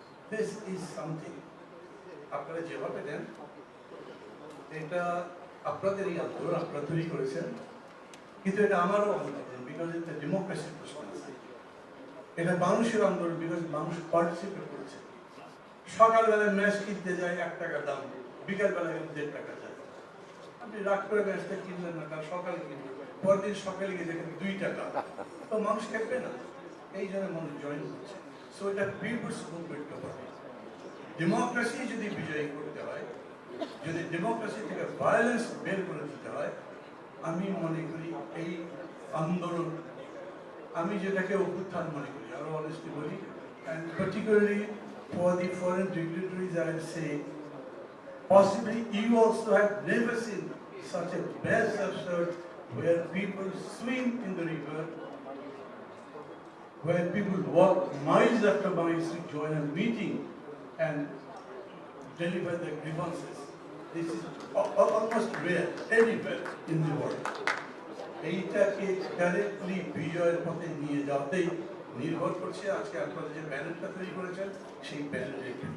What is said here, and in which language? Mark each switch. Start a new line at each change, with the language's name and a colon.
English: this is something
Bangla: আপনারা যেভাবে দেন এটা আপনাদেরই আন্দোলন, আপনারা তৈরি করেছেন, কিন্তু এটা আমারও আন্দোলন বিকজ এটা ডেমোক্রেসির প্রশ্ন আছে, এটা মানুষের আন্দোলন বিকজ মানুষ পার্টিসিপেট করেছে। সকালবেলায় ম্যাচ কিনতে যায় 1 টাকা দাম, বিকালবেলায় 1.5 টাকা যায়। আপনি রাগ করে ম্যাচটা কিনলেন না, কারণ সকালে কিনবেন, পরদিন সকালে গিয়ে দেখেন 2 টাকা, তো মানুষ খেলবে না, এই জন্য মানুষ জয়েন করছে। সো এটা পিপলস মুভমেন্ট হবে। ডেমোক্রেসি যদি বিজয়ী করতে হয়, যদি ডেমোক্রেসি থেকে ভায়োলেন্স বের করে দিতে হয়, আমি মনে করি এই আন্দোলন, আমি যেটাকে অভ্যুত্থান মনে করি, আরো অনেস্টলি বলি,
English: and particularly for the foreign dignitaries I would say, possibly you also have never seen such a mass absurd where people swim in the river, where people walk miles after miles to join a meeting and deliver their grievances. This is almost rare anywhere in the world.
Bangla: এইটাকে directly বিজয়ের পথে নিয়ে যাওয়াতেই নির্ভর করছে আজকে আপনারা যে ব্যানারটা তৈরি করেছেন সেই ব্যানারের।